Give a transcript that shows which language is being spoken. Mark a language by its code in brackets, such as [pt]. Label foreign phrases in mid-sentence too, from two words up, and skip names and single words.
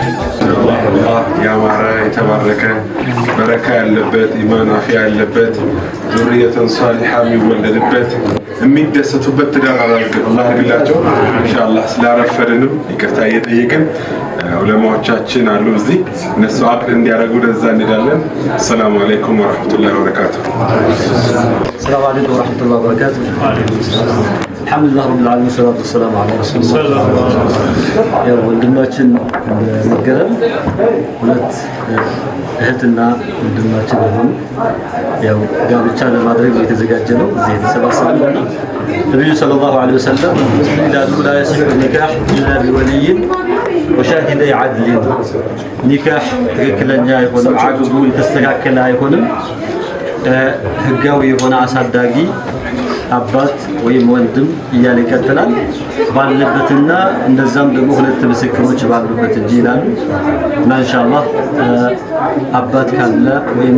[am] ያማረ የተባረከ በረካ ያለበት ኢማን አፊያ ያለበት [ar] ذرية صالحة [am] የሚወለድበት የሚደሰቱበት ትዳር አላህ ያድርግላቸው። ኢንሻአላህ ስላረፈድንም ይቅርታ እየጠየቅን ዑለማዎቻችን አሉ እዚህ እነሱ አቅድ እንዲያደርጉ ለዛ እንሄዳለን። [ar] سلام عليكم ورحمة الله وبركاته። السلام عليكم ورحمة الله وبركاته. الحمد لله رب العالمين والصلاة والسلام على رسول الله. [am] يا ወንድማችን ነገረን ሁለት እህትና ወንድማችን ሆነው ያው ጋብቻ ለማድረግ የተዘጋጀ ነው እዚህ የተሰባሰበው ነብዩ [ar] صلى الله عليه وسلم [am] ይላሉ [ar] لا يصح النكاح إلا بولي وشاهدي عدل [am] ኒካህ ትክክለኛ አይሆንም አግቡ የተስተካከለ አይሆንም ህጋዊ የሆነ አሳዳጊ አባት ወይም ወንድም እያለ ይቀጥላል። ባለበትና እንደዛም ደግሞ ሁለት ምስክሮች ባሉበት እንጂ ይላሉ እና ኢንሻአላህ አባት ካለ ወይም